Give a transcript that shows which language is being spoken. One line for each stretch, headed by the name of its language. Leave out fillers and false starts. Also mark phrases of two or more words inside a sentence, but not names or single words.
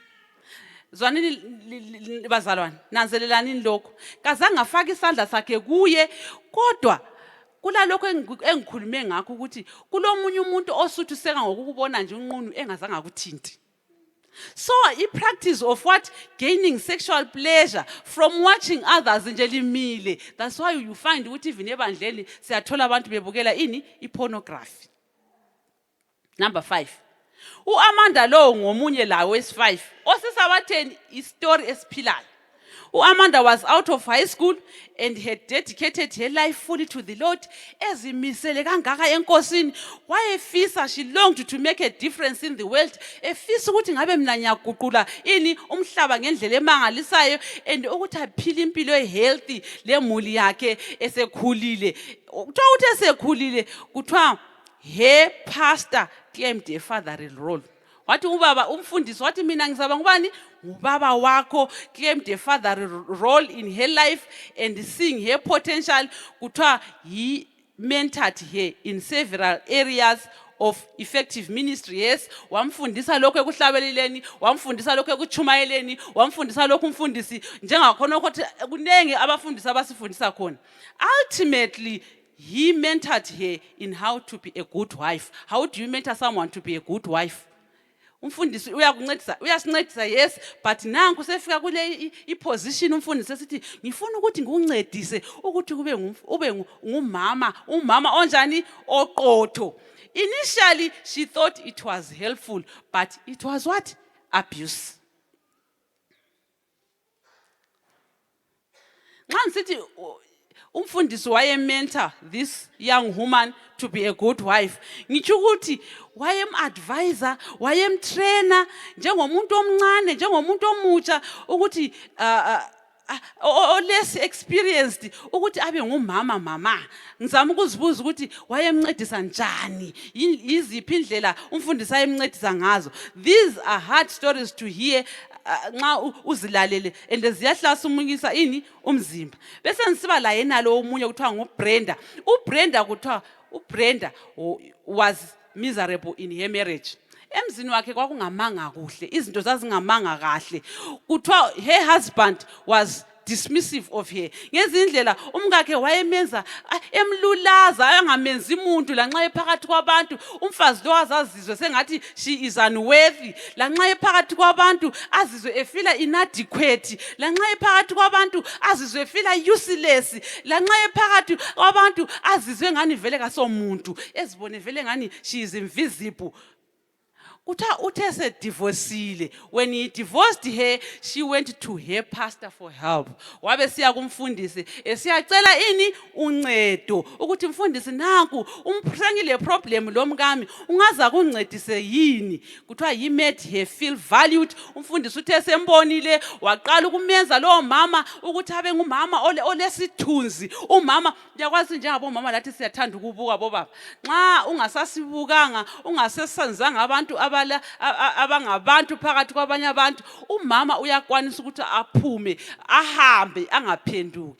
North Ndebele: Zwanini bazalwane nanzelelani lokho kazange afaka isandla sakhe kuye kodwa kulalokho engikhulume ngakho ukuthi kulomunye umuntu osuthiseka ngokukubona nje unqunu engazange akuthinti.
English: So a practice of what? Gaining sexual pleasure from watching others
North Ndebele: nje limile.
English: That's why you find
North Ndebele: ukuthi even ebandleni siyathola abantu bebukela ini ipornography.
English: Number 5.
North Ndebele: uAmanda lo ngomunye la wesi5 osisabatheni istory esiphilayo.
English: uAmanda was out of high school and had dedicated her life fully to the Lord.
North Ndebele: Ezimisele kangaka enkosini wayefisa
English: she longed to make a difference in the world.
North Ndebele: Efisa ukuthi ngabe mina ngiyaguqula ini umhlaba ngendlela emangalisayo and ukuthi aphile impilo ehealthy lemuli yakhe esekhulile. Kuthiwa uthi esekhulile kuthiwa
English: her pastor claimed a fatherly role.
North Ndebele: Wathi ubaba umfundisi wathi mina ngizaba ngubani ubaba wakho
English: claimed a fatherly role in her life and seeing her potential. Kuthiwa he mentored her in several areas of effective ministry. Yes,
North Ndebele: wamfundisa lokho ekuhlabeleleni, wamfundisa lokho ekuchumayeleni, wamfundisa lokho umfundisi njengakhona ukuthi kunenge abafundisi abasifundisa khona.
English: Ultimately he mentored her in how to be a good wife. How do you mentor someone to be a good wife?
North Ndebele: Umfundisi uyasincedisa yes but nanku sefika kule iposition umfundisi esithi ngifuna ukuthi ngikuncedise ukuthi ube ngumama umama onjani oqotho.
English: Initially she thought it was helpful but it was what? Abuse.
North Ndebele: Nxa ngithi umfundisi waye-mentor
English: this young woman to be a good wife.
North Ndebele: Ngitsho ukuthi wayem-advisor, wayem-trainer njengomuntu omncane, njengomuntu omutsha ukuthi
English: less experienced
North Ndebele: ukuthi abe ngumama mama. Ngizama ukuzibuza ukuthi wayemncedisa njani, yiziphi indlela umfundisi ayemncedisa ngazo.
English: These are hard stories to hear
North Ndebele: nxa uzilalele
English: and
North Ndebele: ziyahlasimukisa ini umzimba. Bese ngisiba la yena lo omunye kuthiwa nguBrenda. uBrenda kuthiwa
English: uBrenda was miserable in her marriage.
North Ndebele: Emzini wakhe kwakungamanga kuhle, izinto zazingamanga kahle.
English: Kuthiwa her husband was dismissive of her.
North Ndebele: Ngezindlela umkakhe wayemenza emlulaza angamenzi umuntu lanxa ephakathi kwabantu. Umfazi lo wazazizwe sengathi
English: she is unworthy.
North Ndebele: Lanxa ephakathi kwabantu azizwe efila inadequate. Lanxa ephakathi kwabantu azizwe efila useless. Lanxa ephakathi kwabantu azizwe ngani vele kasomuntu. Ezibone vele ngani
English: she is invisible.
North Ndebele: Uthe se divorceile.
English: When he divorced her, she went to her pastor for help.
North Ndebele: Wabe siya kumfundisi, esiyacela ini uncedo ukuthi mfundisi nanku umphangile problem lo mkami ungaza kuncedise yini.
English: Kuthiwa he made her feel valued.
North Ndebele: Umfundisi uthe sembonile waqala ukumenza lo mama ukuthi abe ngumama olesithunzi. Umama yakwazi njengabo mama lathi siyathanda ukubuka bobaba. Nxa ungasasibukanga ungasesanzanga abantu abangabantu phakathi kwabanye abantu, umama uyakwanisa ukuthi aphume ahambe angaphenduki.